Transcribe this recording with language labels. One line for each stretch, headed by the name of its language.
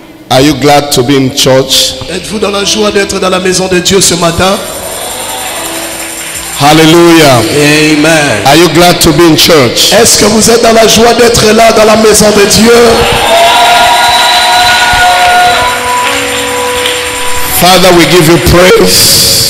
English: Are you glad to be in church?
French: Êtes-vous dans la joie d'être dans la maison de Dieu ce matin?
English: Hallelujah. Amen. Are you glad to be in church?
French: Est-ce que vous êtes dans la joie d'être là dans la maison de Dieu?
English: Father, we give you praise.